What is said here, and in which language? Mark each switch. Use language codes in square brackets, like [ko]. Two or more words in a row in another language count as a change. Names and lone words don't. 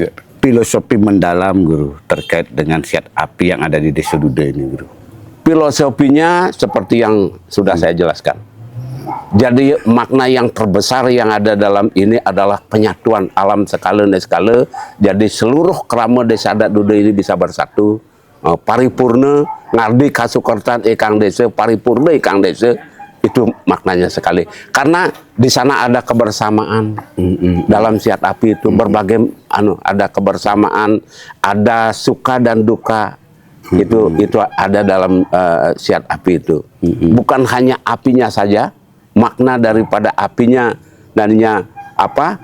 [id] Filosofi mendalam Guru terkait dengan siat api yang ada di Desa Duda ini Guru. Filosofinya seperti yang sudah saya jelaskan. Jadi makna yang terbesar yang ada dalam ini adalah penyatuan alam skala neskala. Jadi seluruh kerama Desa Adat Duda ini bisa bersatu, [ban] paripurna, ngardi kasukertan ikang desa, paripurna ikang desa. [id] Itu maknanya sekali. Karena di sana ada kebersamaan. Dalam siat api itu berbagai ada kebersamaan, ada suka dan duka. Itu ada dalam siat api itu. Bukan hanya apinya saja, makna daripada apinya darinya apa?